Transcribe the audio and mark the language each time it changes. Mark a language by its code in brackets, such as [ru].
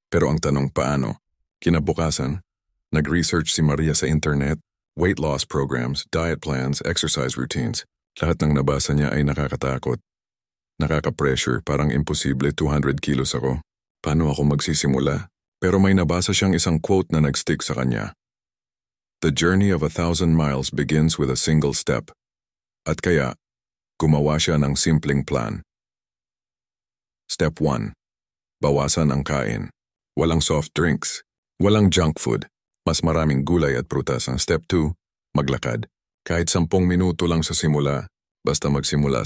[tl] Pero ang tanong, paano? Kinabukasan, nag-research si Maria sa internet, [en] weight loss programs, diet plans, exercise routines. [tl] Lahat ng nabasa niya ay nakakatakot. Nakaka-pressure, parang imposible. 200 kilos ako. Paano ako magsisimula? Pero may nabasa siyang isang quote na nag-stick sa kanya. [en] The journey of 1,000 miles begins with a single step. [tl] At kaya, gumawa siya ng simpleng plan. Step 1. Bawasan ang kain. Walang soft drinks. Walang junk food. Mas maraming gulay at prutas. Ang step 2, maglakad. Kahit 10 minuto lang sa simula, basta magsimula.